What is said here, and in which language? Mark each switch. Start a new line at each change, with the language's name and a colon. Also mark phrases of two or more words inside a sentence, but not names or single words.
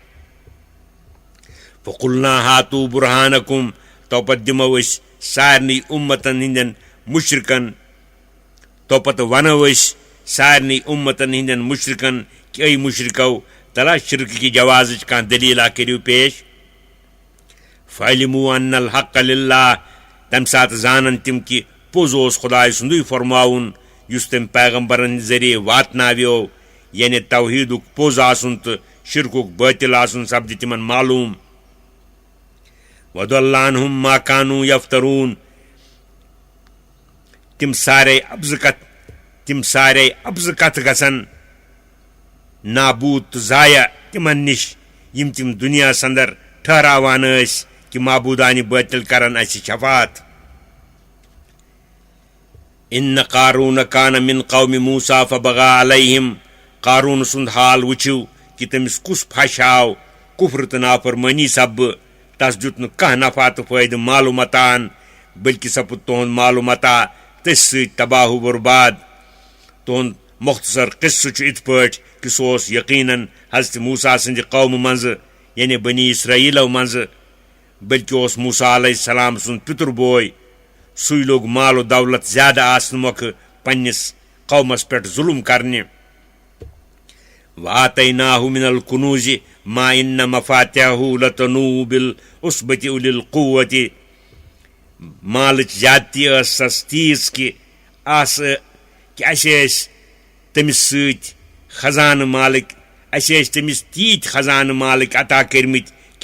Arabic: فقلنا ہاتو برہانکم
Kashmiri: توپت دِمو أسۍ سارنٕے اُمتن ہٕنٛدٮ۪ن مُشرکن توپت ونو أسۍ سارنٕے اُمتن ہٕنٛدٮ۪ن مُشرکن کہ اے مُشرکو تلا شرکہِ جوازٕچ کانٛہہ دٔلیٖلا کٔرِو پیش
Arabic: فعلموا ان الحق للہ
Kashmiri: تمہِ ساتہٕ زانن تِم کہِ پوٚز اوس خۄداے سُنٛدُے فرماوُن یُس تٔمۍ پیغمبرن ہٕنٛدِ ذٔریعہٕ واتناویو یعنی توحیٖدُک پوٚز آسُن تہٕ شرکُک بٲطِل آسُن سپدِ تِمن معلوٗم
Arabic: وضل عنہم ما كانوا یفتروٗن
Kashmiri: تِم سارے ابزٕ کتھٕ گژھن نابوٗد تہٕ ضایع تِمن نِش یِم تِم دُنیاہس انٛدر ٹھہراوان ٲسۍ کہِ معبوٗدانہِ بٲطِل کرن اسہِ شفاعت
Arabic: ان قارون کان من قوم موسیٰ فبغى علیہم
Kashmiri: قارون سُنٛد حال وٕچھِو کہِ تٔمِس کُس پھش آو کُفر تہٕ نافرمٲنی سببہٕ تس دیُت نہٕ کانٛہہ نفع تہٕ فٲیدٕ مالو متان بٔلکہِ سپُد تُہُنٛد مالو متا تٔتھۍ سۭتۍ تباہ و برباد تُہُنٛد مختصر قصہٕ چھُ یِتھ پٲٹھۍ کہِ سُہ اوس یقیٖنن حضرت موسیٰ سٕنٛدِ قومہٕ منٛزٕ یعنی بنی اسرائیلو منٛزٕ بٔلکہِ اوس موسیٰ
Arabic: علیہ السلام
Kashmiri: سُنٛد پِتُر بوے سُے لوٚگ مال و دولت زیادٕ آسنہٕ مۄکھٕ پننِس قومس پٮ۪ٹھ ظُلم کرنہِ
Arabic: وآتیناہ من الکنوٗزِ ما اِنَّ مفاتحہ لتنوٗء بالعصبۃ اُولی القوۃ
Kashmiri: مالٕچ زیادتی ٲس سس تیٖژ کہِ اَسہِ ٲسۍ تٔمِس سۭتۍ خزانہٕ مالٕکۍ اَسہِ ٲسۍ تٔمِس تیٖتۍ خزانہٕ مالٕکۍ عطا کٔرمٕتۍ کہِ